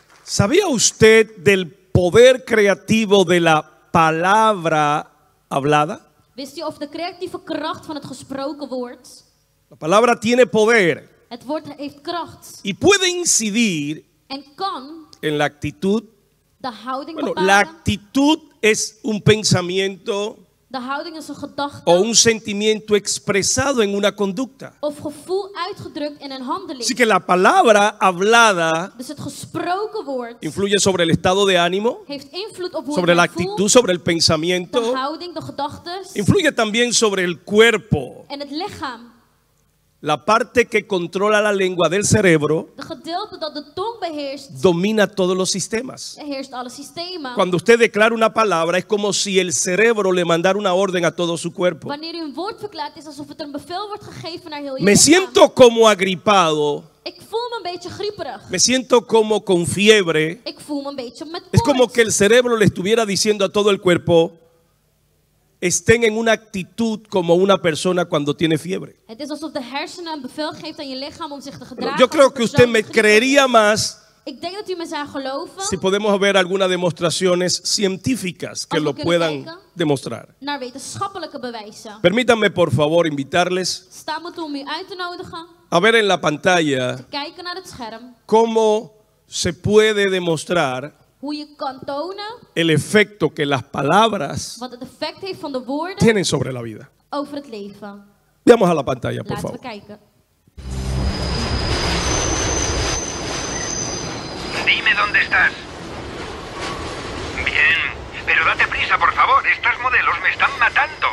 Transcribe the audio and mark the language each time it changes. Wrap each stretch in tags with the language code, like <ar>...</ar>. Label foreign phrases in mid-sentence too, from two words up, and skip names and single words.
<es>¿Sabía usted del poder creativo de la palabra hablada?</es> <nl>Wist u over de creatieve kracht van het gesproken woord?</nl> <es>La palabra tiene poder</es> <nl>Het woord heeft kracht</nl> <es>y puede incidir</es> <nl>en kan</nl> <es>en la actitud.</es> <nl>de houding</nl> <es>Bueno,</es> <nl>bepalen.</nl> <es>la actitud es un pensamiento</es> <nl>De houding is een gedachte</nl> <es>o un sentimiento expresado en una conducta.</es> <nl>of gevoel uitgedrukt in een handeling.</nl> <es>Así que la palabra hablada</es> <nl>Dus het gesproken woord</nl> <es>influye sobre el estado de ánimo,</es> <nl>heeft invloed op hoe</nl> <es>sobre la</es> <nl>je voelt,</nl> <es>actitud, sobre el</es> <nl>de</nl> <es>pensamiento.</es> <nl>houding, de gedachtes</nl> <es>Influye también sobre el cuerpo.</es> <nl>en het lichaam.</nl> <es>La parte que controla la lengua del cerebro</es> <nl>De gedeelte dat de tong beheerst,</nl> <es>domina todos los sistemas.</es> <nl>beheerst alle systemen.</nl> <es>Cuando usted declara una palabra es como si el cerebro le mandara una orden a todo su cuerpo.</es> <nl>Wanneer u een woord verklaart, is alsof het een bevel wordt gegeven naar heel je</nl> <es>Me</es> <nl>lichaam.</nl> <es>siento como agripado,</es> <nl>Ik voel me een beetje grieperig.</nl> <es>me siento como con fiebre.</es> <nl>Ik voel me een beetje met</nl> <es>Es como</es> <nl>koorts.</nl> <es>que el cerebro le estuviera diciendo a todo el cuerpo, estén en una actitud como una persona cuando tiene fiebre.</es> <nl>Het is alsof de hersenen een bevel geeft aan je lichaam om zich te gedragen.</nl> <es>Yo creo</es> <nl>als een</nl> <es>que usted</es> <nl>persoon</nl> <es>me</es> <nl>die grieperig</nl> <es>creería</es> <nl>is.</nl> <es>más</es> <nl>Ik denk dat u me zou geloven</nl> <es>si podemos ver algunas demostraciones científicas que</es> <nl>Als we</nl> <es>lo</es> <nl>kunnen</nl> <es>puedan</es> <nl>kijken.</nl> <es>demostrar.</es> <nl>naar wetenschappelijke bewijzen.</nl> <es>Permítanme por favor invitarles</es> <nl>Sta me toe om u uit te nodigen,</nl> <es>a ver en la pantalla</es> <nl>kijken naar het scherm,</nl> <es>cómo se puede demostrar</es> <nl>hoe je kan tonen</nl> <es>el efecto que las palabras</es> <nl>wat het effect heeft van de woorden</nl> <es>tienen sobre la vida.</es> <nl>over het leven.</nl> <es>Veamos a la pantalla, por</es> <nl>Laten we</nl> <es>favor.</es> <nl>kijken.</nl> <es>Dime dónde estás. Bien, pero date prisa, por favor. Estos modelos me están matando.</es>